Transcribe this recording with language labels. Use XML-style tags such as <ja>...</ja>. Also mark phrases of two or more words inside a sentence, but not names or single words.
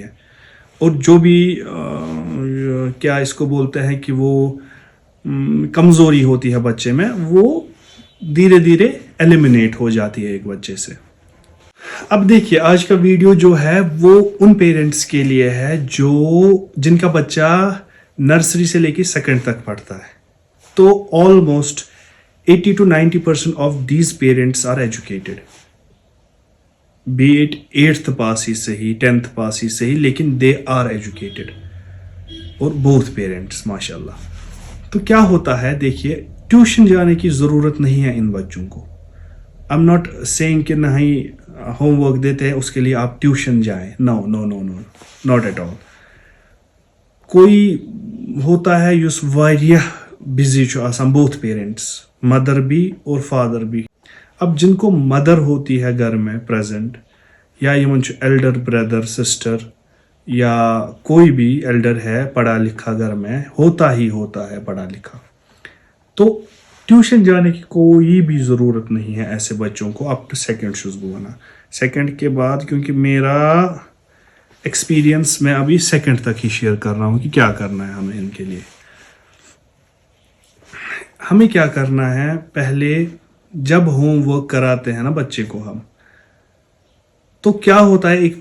<ur>اور جو بھی کیا اس کو بولتے ہیں کہ وہ کمزوری ہوتی ہے بچے میں, وہ دھیرے دھیرے ایلیمینیٹ ہو جاتی ہے ایک بچے سے. اب دیکھیے آج کا ویڈیو جو ہے وہ ان پیرنٹس کے لیے ہے جن کا بچہ نرسری سے لے کے 2nd تک پڑھتا ہے.</ur> <en>so almost 80 to 90% of these parents are educated, but</en> <ur>8th پاس ہی صحیح 10th پاس ہی صحیح, لیکن</ur> <en>they are educated.</en> <ur>اور</ur> <en>both parents</en> <ar>ماشاء اللہ.</ar> <ur>تو کیا ہوتا ہے دیکھیے, ٹیوشن جانے کی ضرورت نہیں ہے ان بچوں کو.</ur> <en>I'm not saying</en> <ur>کہ نہ ہی ہوم ورک دیتے ہیں اس کے لیے آپ ٹیوشن جائیں.</ur> <en>no no no no not at all.</en> <ur>کوئی ہوتا ہے</ur> <ks>یس واریاہ بزی چھُ آسان,</ks> <en>both parents,</en> <ur>مدر بھی اور فادر بھی. اب جن کو مدر ہوتی ہے گھر میں پریزنٹ, یا</ur> <ks>یمن چھُ</ks> <en>elder brother sister</en> <ur>یا کوئی بھی ایلڈر ہے پڑھا لکھا گھر میں, ہوتا ہی ہوتا ہے پڑھا لکھا, تو ٹیوشن جانے کی کوئی بھی ضرورت نہیں ہے ایسے بچوں کو.</ur> <en>up to 2nd</en> <ur>چھُس بہٕ وَنان. 2nd کے بعد کیونکہ میرا ایکسپیرینس میں ابھی 2nd تک ہی شیئر کر رہا ہوں کہ کیا کرنا ہے ہمیں ان کے لیے. ہمیں کیا کرنا ہے, پہلے جب ہوم ورک کراتے ہیں نا بچے کو ہم, تو کیا ہوتا ہے ایک</ur>